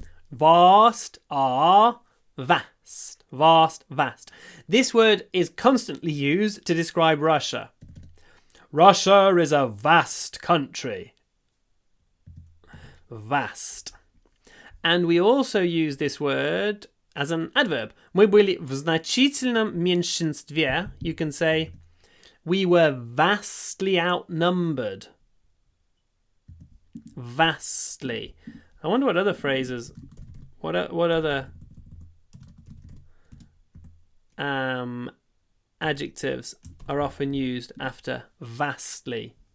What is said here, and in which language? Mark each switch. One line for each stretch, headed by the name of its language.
English: Vast are vast. Vast, vast. This word is constantly used to describe Russia. Russia is a vast country. Vast. And we also use this word as an adverb.
Russian: Мы были в значительном меньшинстве.
English: You can say, we were vastly outnumbered. Vastly. I wonder what other phrases, what other adjectives are often used after vastly.